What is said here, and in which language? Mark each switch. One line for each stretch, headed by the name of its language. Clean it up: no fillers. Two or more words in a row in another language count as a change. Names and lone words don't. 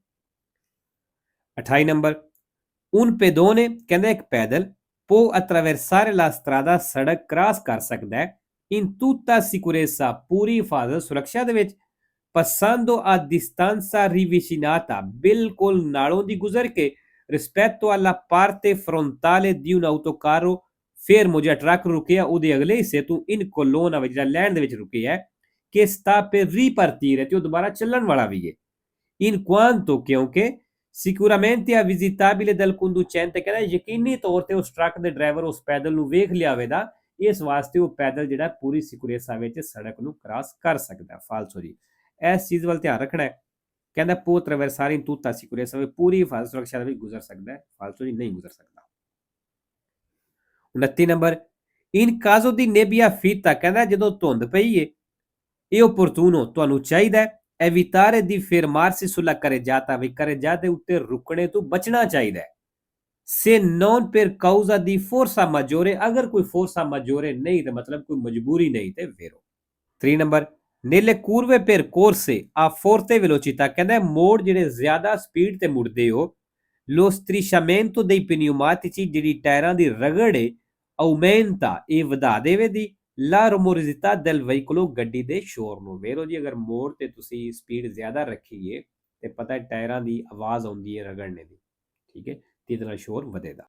Italian: 28 ਨੰਬਰ un pedone,
Punjabi: ਕਹਿੰਦਾ ਇੱਕ ਪੈਦਲ
Italian: può attraversare la strada,
Punjabi: ਸੜਕ ਕ੍ਰਾਸ ਕਰ ਸਕਦਾ ਹੈ
Italian: in tutta sicurezza,
Punjabi: ਪੂਰੀ ਹਿਫਾਜ਼ਤ ਸੁਰੱਖਿਆ ਦੇ ਵਿੱਚ
Italian: passando a distanza ravvicinata,
Punjabi: ਬਿਲਕੁਲ ਨਾਲੋਂ ਦੀ ਗੁਜ਼ਰ ਕੇ
Italian: rispetto alla parte frontale di un autocarro fermo,
Punjabi: ਜਿਹੜਾ ਟਰੱਕ ਰੁਕਿਆ ਉਹਦੇ ਅਗਲੇ ਹਿੱਸੇ ਤੋਂ
Italian: in colonna,
Punjabi: ਜਿਹੜਾ ਲੈਣ ਦੇ ਵਿੱਚ ਰੁਕਿਆ ਹੈ
Italian: che sta per ripartire,
Punjabi: ਤੇ ਉਹ ਦੁਬਾਰਾ ਚੱਲਣ ਵਾਲਾ ਵੀ ਹੈ
Italian: in quanto,
Punjabi: ਕਿਉਂਕਿ
Italian: sicuramente è visitabile dal conducente,
Punjabi: ਕਹਿੰਦਾ ਯਕੀਨੀ ਤੌਰ ਤੇ ਉਸ ਟਰੱਕ ਦੇ ਡਰਾਈਵਰ ਉਸ ਪੈਦਲ ਨੂੰ ਵੇਖ ਲਿਆ ਹੋਵੇਗਾ, ਇਸ ਵਾਸਤੇ ਉਹ ਪੈਦਲ ਜਿਹੜਾ ਪੂਰੀ ਸਿਕਿਉਰੇਸਾ ਵਿੱਚ ਸੜਕ ਨੂੰ ਕ੍ਰਾਸ ਕਰ ਸਕਦਾ ਫਾਲਸੋ ਜੀ। ਇਸ ਚੀਜ਼ ਵੱਲ ਧਿਆਨ ਰੱਖਣਾ ਹੈ, ਕਹਿੰਦਾ
Italian: può attraversare in tutta sicurezza,
Punjabi: ਪੂਰੀ ਹਿਫਾਜ਼ਤ ਸੁਰੱਖਿਆ ਵਿੱਚ ਗੁਜ਼ਰ ਸਕਦਾ ਹੈ ਫਾਲਸੋ ਜੀ, ਨਹੀਂ ਗੁਜ਼ਰ ਸਕਦਾ।
Italian: 29 ਨੰਬਰ in caso di nebbia fitta,
Punjabi: ਕਹਿੰਦਾ ਜਦੋਂ ਧੁੰਦ ਪਈ ਹੈ ਇਹ opportuno, ਤੁਹਾਨੂੰ ਚਾਹੀਦਾ ਹੈ
Italian: evitare di fermarsi sulla carreggiata,
Punjabi: ਵੀ carreggiate ਉੱਤੇ ਰੁਕਣੇ ਤੋਂ ਬਚਣਾ ਚਾਹੀਦਾ ਹੈ
Italian: se non per causa di forza maggiore,
Punjabi: ਅਗਰ ਕੋਈ
Italian: forza maggiore
Punjabi: ਨਹੀਂ ਤੇ ਮਤਲਬ ਕੋਈ ਮਜਬੂਰੀ ਨਹੀਂ ਤੇ ਵੇਰੋ।
Italian: 3 ਨੰਬਰ nelle curve percorse a forte velocità,
Punjabi: ਕਹਿੰਦਾ ਮੋੜ ਜਿਹੜੇ ਜ਼ਿਆਦਾ ਸਪੀਡ ਤੇ ਮੁੜਦੇ ਹੋ
Italian: lo strisciamento dei pneumatici,
Punjabi: ਜਿਹੜੀ ਟਾਇਰਾਂ ਦੀ ਰਗੜ ਹੈ aumenta, ਇਹ ਵਧਾ ਦੇਵੇ ਦੀ
Italian: la rumorosità del veicolo,
Punjabi: ਗੱਡੀ ਦੇ ਸ਼ੋਰ ਨੂੰ ਵੇਰੋ ਜੀ। ਅਗਰ ਮੋੜ ਤੇ ਤੁਸੀਂ ਸਪੀਡ ਜ਼ਿਆਦਾ ਰੱਖੀਏ ਤੇ ਪਤਾ ਟਾਇਰਾਂ ਦੀ ਆਵਾਜ਼ ਆਉਂਦੀ ਹੈ ਰਗੜਨੇ ਦੀ, ਠੀਕ ਹੈ, ਤੇ ਇਹਦੇ ਨਾਲ ਸ਼ੋਰ ਵਧੇਗਾ।